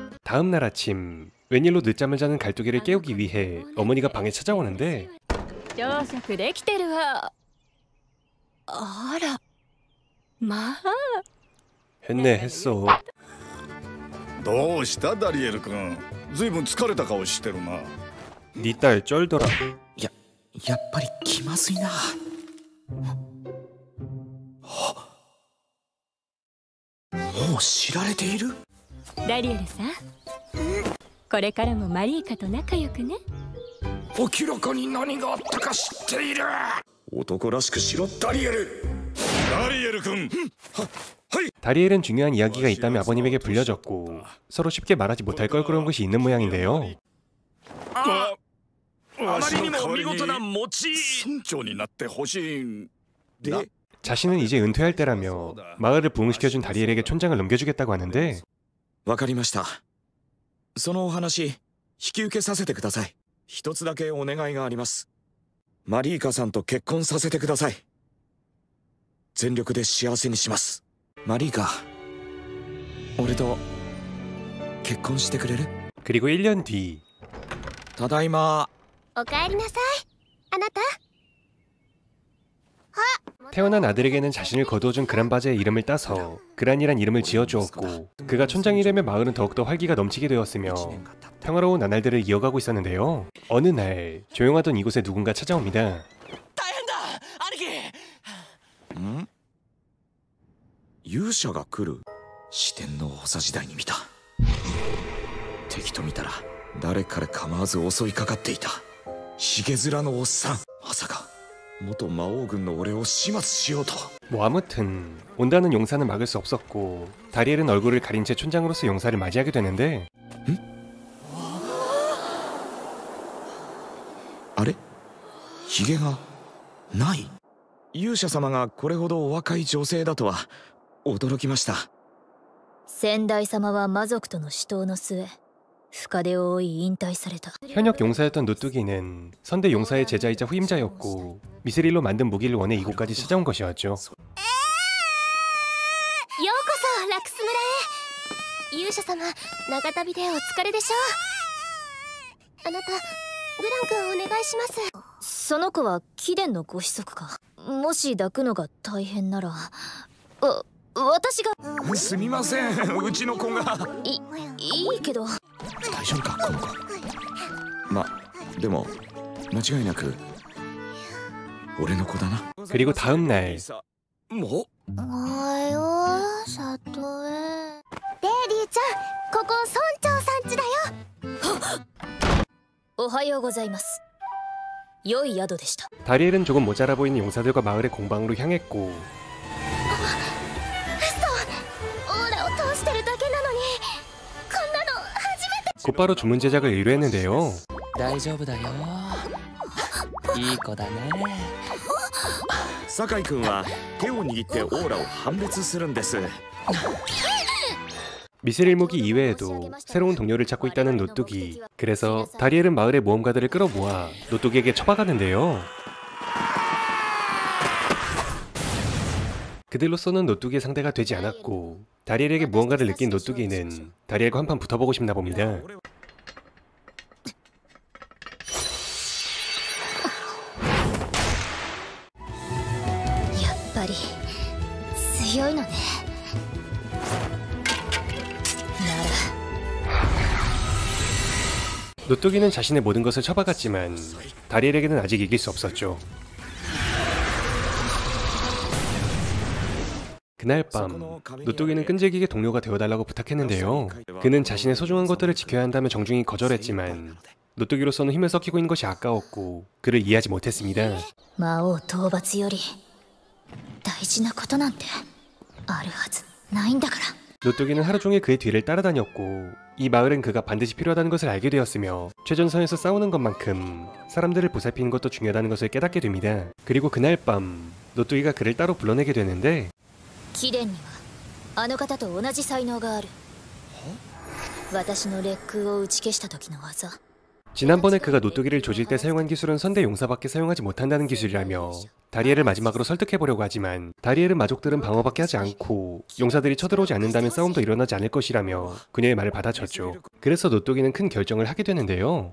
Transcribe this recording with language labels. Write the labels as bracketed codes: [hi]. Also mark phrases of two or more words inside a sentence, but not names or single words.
[ko] 다음 날 아침 웬일로 늦잠을 자는 갈두기를 깨우기 위해 어머니가 방에 찾아오는데 [ja] 朝食できてるわ。あら、まあ。 [ko] 했네 했어. [ja] どうしたダリエル君、ずいぶん疲れた顔してるな。 [ko] 니 딸 쩔더라. [ja] やっぱり気まずいな。もう知られている？ダリエルさん、これからもマリーカと仲良くね。明らかに何があったか知っている。男らしくしろダリエル。ダリエル君。 [ko] 다리엘은 중요한 이야기가 있다며 아버님에게 불려졌고 서로 쉽게 말하지 못할 걸그런 것이 있는 모양인데요. [ja] あまりにも見事な餅。村長になってほしいんだ。 [ko] 자신은 이제 은퇴할 때라며 마을을 부흥시켜준 다리엘에게 촌장을 넘겨주겠다고 하는데 [ja] わかりました。そのお話引き受けさせてください。一つだけお願いがあります。マリーカさんと結婚させてください。全力で幸せにします。マリーカ、俺と結婚してくれる？ [ko] 그리고 1년 뒤 [ja] ただいま。おかえりなさい、あなた。 [ko] 태어난 아들에게는 자신을 거두어준 그란바제의 이름을 따서 그란이란 이름을 지어주었고 그가 촌장이 되면 마을은 더욱더 활기가 넘치게 되었으며 평화로운 나날들을 이어가고 있었는데요. 어느 날 조용하던 이곳에 누군가 찾아옵니다. [ja] ん？勇者が来る？四天王補佐時代に見た。敵と見たら誰彼構わず襲いかかっていた。ひげ面のおっさん。まさか元魔王軍の俺を始末しようと。 [ko] 뭐 아무튼 온다는 용사는 막을 수 없었고 다리엘은 얼굴을 가린 채 촌장으로서 용사를 맞이하게 되는데 [ja] あれ？ひげがない。勇者様がこれほどお若い女性だとは驚きました。先代様は魔族との死闘の末深手を負い引退された。 [ko] 현역 용사였던 노뚜기는 선대 용사의 제자이자 후임자였고 미스릴로 만든 무기를 원해 이곳까지 찾아온 것이었죠. [ja] ようこそラクス村へ。勇者様、長旅でお疲れでしょう。あなた、グラン君お願いします。その子は貴殿のご子息か。もし抱くのが大変なら私が。すみません、うちの子が。いいけど。大丈夫かこの子。でも間違いなく俺の子だな。 [ko] 그리고 다음 날 [ja] もうおはよう、里へ。デイリーちゃん、ここ村長さん家だよ。おはようございます。良い宿でした。 [ko] 다리엘은 조금 모자라 보이는 용사들과 마을의 공방으로 향했고 [ja] オーラを通してるだけなのにこんなの初めて。 [ko] 곧바로 주문 제작을 의뢰했는데요. [ja] 大丈夫だよ。いい子だね。酒井君は手を握ってオーラを判別するんです。 [ko] 미스릴 무기 이외에도 새로운 동료를 찾고 있다는 노뚜기. 그래서 다리엘은 마을의 모험가들을 끌어모아 노뚜기에게 처박았는데요. 그들로서는 노뚜기의 상대가 되지 않았고 다리엘에게 무언가를 느낀 노뚜기는 다리엘과 한판 붙어보고 싶나 봅니다. [ja] やっぱり強いのね。 [ko] 노뚜기는 자신의 모든 것을 처박았지만 다리엘에게는 아직 이길 수 없었죠. 그날 밤 노뚜기는 끈질기게 동료가 되어달라고 부탁했는데요. 그는 자신의 소중한 것들을 지켜야 한다며 정중히 거절했지만 노뚜기로서는 힘을 섞이고 있는 것이 아까웠고 그를 이해하지 못했습니다. [ja] 魔王討伐より大事なことなんてあるはずないんだから。 [ko] 노뚜기는 하루 종일 그의 뒤를 따라다녔고 이 마을은 그가 반드시 필요하다는 것을 알게 되었으며 최전선에서 싸우는 것만큼 사람들을 보살피는 것도 중요하다는 것을 깨닫게 됩니다. 그리고 그날 밤 노뚜기가 그를 따로 불러내게 되는데 [ja] 貴殿にはあの方と同じ才能がある。私の烈空を打ち消した時の技。 [ko] 지난번에 그가 노뚜기를 조질 때 사용한 기술은 선대 용사밖에 사용하지 못한다는 기술이라며 다리엘을 마지막으로 설득해보려고 하지만 다리엘은 마족들은 방어밖에 하지 않고 용사들이 쳐들어오지 않는다면 싸움도 일어나지 않을 것이라며 그녀의 말을 받아쳤죠. 그래서 노또기는 큰 결정을 하게 되는데요.